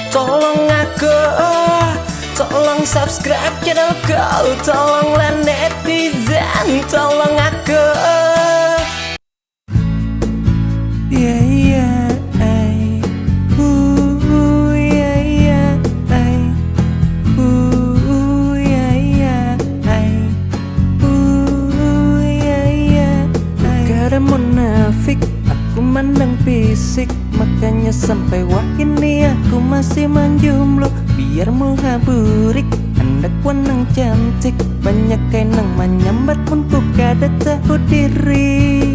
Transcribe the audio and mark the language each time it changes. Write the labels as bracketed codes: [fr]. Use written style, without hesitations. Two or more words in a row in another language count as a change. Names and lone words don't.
[id] tolong aku, tolong [en] subscribe channel [id] kau, tolonglah netizen, tolong aku. [en] Yeah, yeah, ay. Yeah, yeah, ay. Yeah, yeah, ay. Yeah, yeah, ay. [id] Gak ada munafik, aku mandang fisik, makanya sampai wah ini aku masih menjomblo. [bjn] Biar muhaburik, hendak wanang cantik, banyak kain nang menyambat pun ku kada tahu diri.